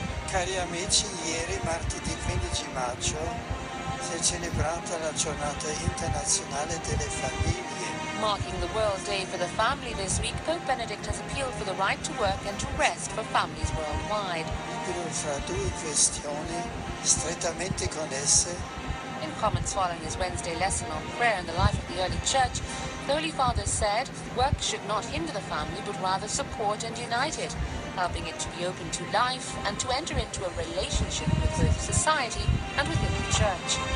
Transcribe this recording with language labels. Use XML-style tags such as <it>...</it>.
<it>Cari amici, ieri, martedì 15 maggio, si è celebrata la Giornata Internazionale delle Famiglie.</it> <en>Marking the World Day for the Family this week, Pope Benedict has appealed for the right to work and to rest for families worldwide.</en> <it>Equilibrio fra due questioni strettamente connesse.</it> <en>In comments following his Wednesday lesson on prayer in the life of the early church, the Holy Father said, work should not hinder the family but rather support and unite it, helping it to be open to life and to enter into a relationship with both society and within the church.</en>